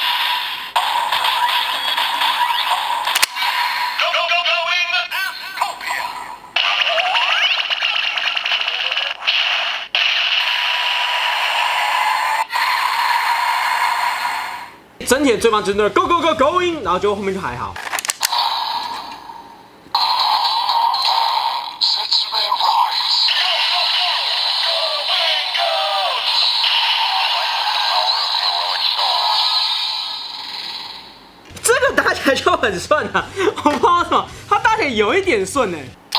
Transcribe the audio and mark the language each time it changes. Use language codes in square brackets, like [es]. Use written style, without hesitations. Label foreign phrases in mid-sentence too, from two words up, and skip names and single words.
[zh] 整体的最棒就是那 [en] go go go go in， [zh] 然后就后面就还好。搭起来就很顺啊，我不知道为什么，它搭起来有一点顺哎。